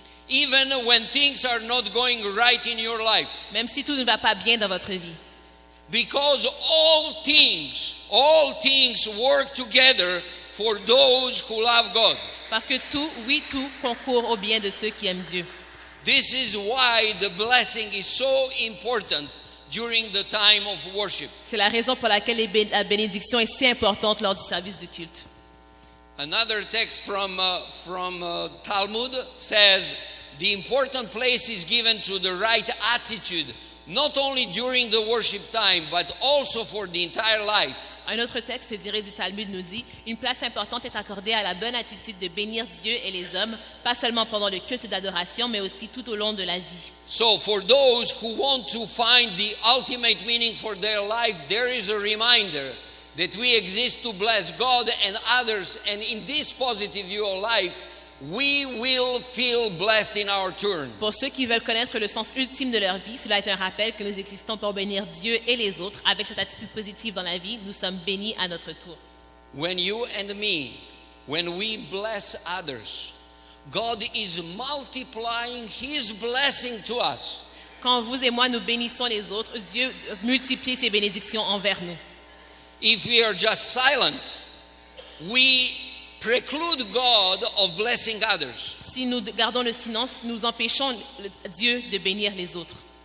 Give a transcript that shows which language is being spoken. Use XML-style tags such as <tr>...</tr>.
<en>Even when things are not going right in your life.</en> <fr>Même si tout ne va pas bien dans votre vie.</fr> <en>Because all things work together for those who love God.</en> <fr>Parce que tout concourt au bien de ceux qui aiment Dieu.</fr> <en>This is why the blessing is so important during the time of worship.</en> <fr>C'est la raison pour laquelle la bénédiction est si importante lors du service du culte.</fr> <en>Another text from Talmud says the important place is given to the right attitude, not only during the worship time, but also for the entire life.</en> <fr>Un autre texte tiré du Talmud nous dit « Une place importante est accordée à la bonne attitude de bénir Dieu et les hommes, pas seulement pendant le culte d'adoration, mais aussi tout au long de la vie. »</fr> <en>So for those who want to find the ultimate meaning for their life, there is a reminder that we exist to bless God and others, and in this positive view of life, we will feel blessed in our turn.</en> <fr>Pour ceux qui veulent connaître le sens ultime de leur vie, cela est un rappel que nous existons pour bénir Dieu et les autres. Avec cette attitude positive dans la vie, nous sommes bénis à notre tour.</fr> <en>When you and me, when we bless others, God is multiplying His blessing to us.</en> <fr>Quand vous et moi nous bénissons les autres, Dieu multiplie ses bénédictions envers nous.</fr> <en>If we are just silent, we preclude God of blessing others.</en> <fr>Si nous gardons le silence, nous empêchons Dieu de bénir les autres.</fr>